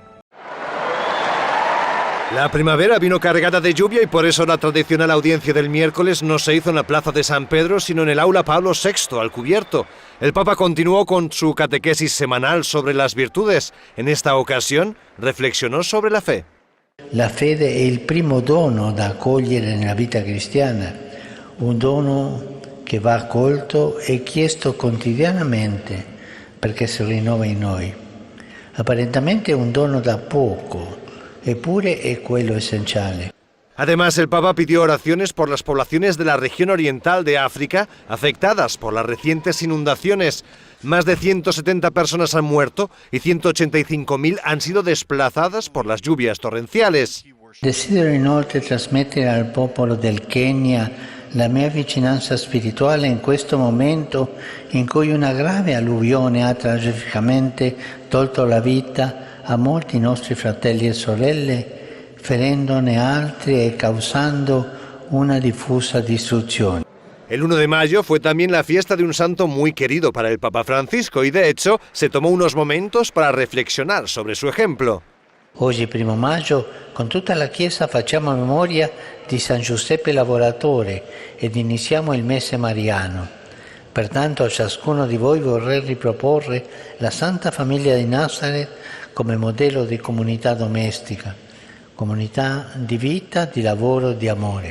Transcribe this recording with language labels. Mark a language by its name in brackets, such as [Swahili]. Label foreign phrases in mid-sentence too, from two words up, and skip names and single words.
[Spanish] La primavera vino cargada de lluvia y por eso la tradicional audiencia del miércoles no se hizo en la plaza de San Pedro, sino en el aula Pablo VI, al cubierto. El Papa continuó con su catequesis semanal sobre las virtudes. En esta ocasión reflexionó sobre la fe. [Italian] La fede è il primo dono da accogliere nella vita cristiana, un dono che va accolto e chiesto quotidianamente perché si rinnova in noi. Apparentemente è un dono da poco, eppure è quello essenziale. [Spanish] Además, el Papa pidió oraciones por las poblaciones de la región oriental de África afectadas por las recientes inundaciones. Más de 170 personas han muerto y 185.000 han sido desplazadas por las lluvias torrenciales. [Italian] Desidero inoltre trasmettere al popolo del Kenya la mia vicinanza spirituale in questo momento in cui una grave alluvione ha tragicamente tolto la vita a molti nostri fratelli e sorelle, ferendone altri e causando una diffusa distruzione. [Spanish] El 1 de mayo fue también la fiesta de un santo muy querido para el Papa Francisco y de hecho se tomó unos momentos para reflexionar sobre su ejemplo. [Italian] Oggi, 1 maggio, con tutta la Chiesa facciamo memoria di San Giuseppe Lavoratore ed iniziamo il mese mariano. Pertanto a ciascuno di voi vorrei riproporre la Santa Famiglia di Nazareth come modello di comunità domestica, comunità di vita, di lavoro, di amore.